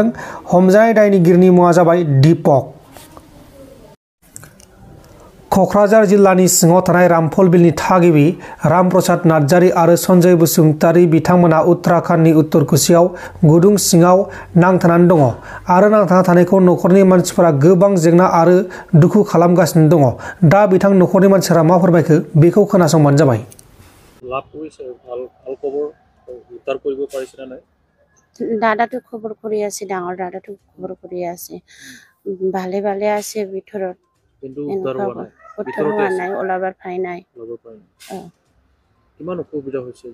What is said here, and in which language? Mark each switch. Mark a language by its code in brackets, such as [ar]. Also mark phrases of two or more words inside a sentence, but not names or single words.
[brx] हमजानाय दायनिगिरिनि मुङा जाबाय दीपक। क'क्राझार जिल्लानि सिङाव थानाय रामफल बिलनि थागिबि रामप्रसाद नार्जारी आरो सन्जय बसुमतारी बिथांमोना उत्तराखन्डनि उत्तरकुशियाव गुदुं सिङाव नांथानानै दङ आरो नांथाना थानायखौ न'खरनि मानसिफोरा गोबां जेंना आरो दुखु खालामगासिनो दङ। दा बिथां न'खरनि मानसिफोरा मा फोरमायखो बेखौ खोनासंबानो जाबाय। [as] দাদাটো খবৰ কৰি আছে, ডাঙৰ দাদাটো খবৰ কৰি আছে, ভালে ভালে আছে ভিতৰত, কিন্তু উদ্ধাৰ হোৱা নাই, ওলাবৰ ঠাই নাই। কিমান অসুবিধা হৈছে?